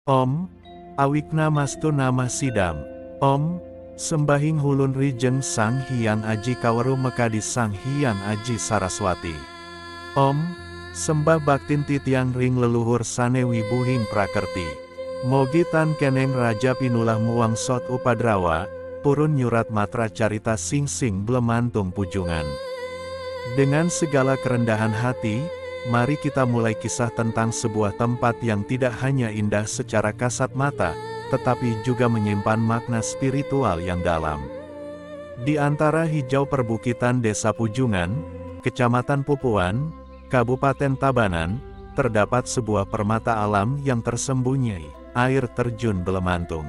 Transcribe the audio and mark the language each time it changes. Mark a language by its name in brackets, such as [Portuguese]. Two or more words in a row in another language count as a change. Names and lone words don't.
[Sanskrit] Om, Awikna Mastu Namah Sidam. [Balinese] Om, Sembahing Hulun Rijeng Sang Hyang Aji Kawaru Mekadi Sang Hyang Aji Saraswati. Om, Sembah Baktin Titiang Ring Leluhur Sane Wibuhing Prakerti. Mogi Tan Keneng Raja Pinulah Muang Sot Upadrawa, Purun Nyurat Matra Carita Sing Sing Blemantung Pujungan. [Indonesian] Dengan segala kerendahan hati, mari kita mulai kisah tentang sebuah tempat yang tidak hanya indah secara kasat mata, tetapi juga menyimpan makna spiritual yang dalam. Di antara hijau perbukitan Desa Pujungan, Kecamatan Pupuan, Kabupaten Tabanan, terdapat sebuah permata alam yang tersembunyi, air terjun Blemantung.